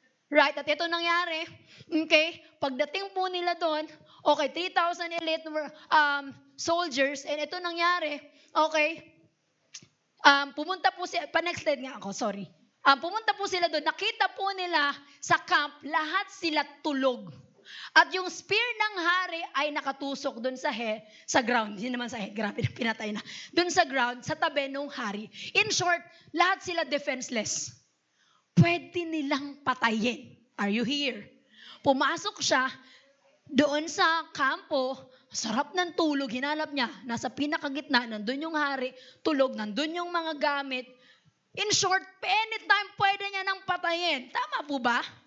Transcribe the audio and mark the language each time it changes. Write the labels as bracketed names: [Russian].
[Filipino] Right, at ito nangyari. Okay, pagdating po nila doon, okay, [English] 3,000 elite soldiers, [Filipino] and ito nangyari, okay, pumunta po next slide nga ako, sorry. Pumunta po sila doon, nakita po nila sa camp, lahat sila tulog. At yung spear ng hari ay nakatusok doon sa ground. Hindi naman sa head, grabe na pinatay na. Doon sa ground, sa tabi ng hari. [English] In short, [Filipino] lahat sila defenseless. Pwede nilang patayin. [English] Are you here? [Filipino] Pumasok siya doon sa kampo, sarap ng tulog, hinalap niya, nasa pinakagitna, nandun yung hari, tulog, nandun yung mga gamit. [English] In short, [Filipino] anytime pwede niya nang patayin. Tama po ba?